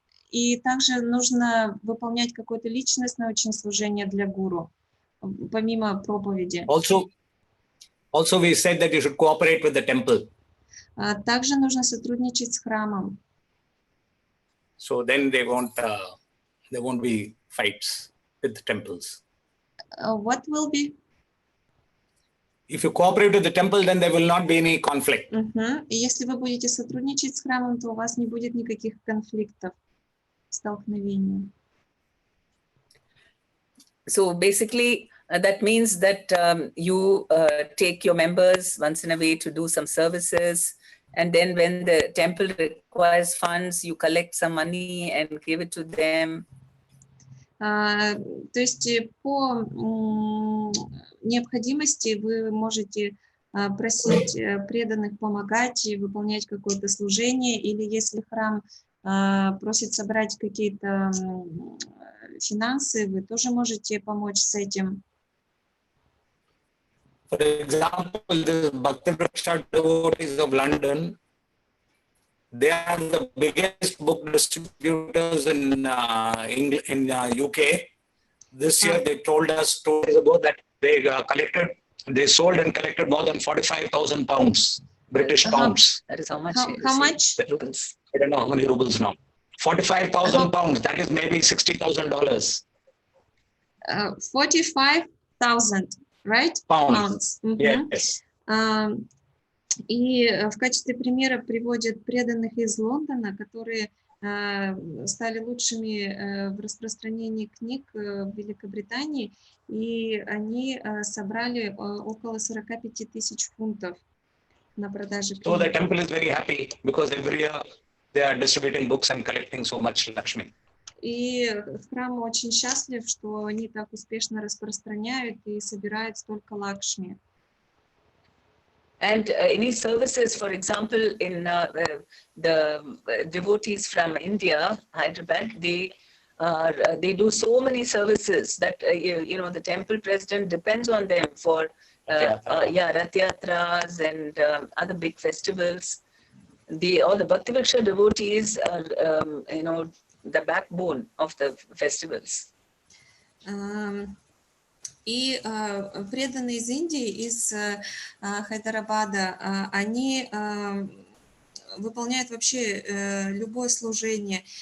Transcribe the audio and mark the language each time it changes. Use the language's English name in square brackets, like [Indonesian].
[Russian] И также нужно выполнять какое-то личностное очень служение для гуру, помимо проповеди. [English] Also we said that you should cooperate with the temple. [Russian] Также нужно сотрудничать с храмом. [English] So then there won't be fights with the temples. What will be? If you cooperate with the temple, then there will not be any conflict. [Russian] И если вы будете сотрудничать с храмом, то у вас не будет никаких конфликтов, столкновений. [English] So basically, that means that you take your members once in a way to do some services, and then when the temple requires funds, you collect some money and give it to them. [Russian] То есть по необходимости вы можете просить преданных помогать и выполнять какое-то служение, или если храм просит собрать какие-то финансы, вы тоже можете помочь с этим. [English] For example, the Bhakti Vriksha devotees of London, they are the biggest book distributors in UK. This year they told us stories about that they sold and collected more than 45,000 pounds, British pounds. That is how much? How much? Rubles. I don't know how many rubles now. 45,000 pounds, that is maybe $60,000. 45,000, right? Pounds. Yes. [Russian] И в качестве примера приводят преданных из Лондона, которые стали лучшими в распространении книг в Великобритании, и они собрали около 45 тысяч фунтов на продаже книг. [English] So the temple is very happy because every year they are distributing books and collecting so much Lakshmi. [Russian] И храм очень счастлив, что они так успешно распространяют и собирают столько Лакшми. [English] And any services, for example, in the devotees from India, Hyderabad, they do so many services that the temple president depends on them for Rath Yatras and other big festivals. All the Bhakti Vriksha devotees are the backbone of the festivals. [Russian] И преданные из Индии, из Хайдарабада, они выполняют вообще любое служение.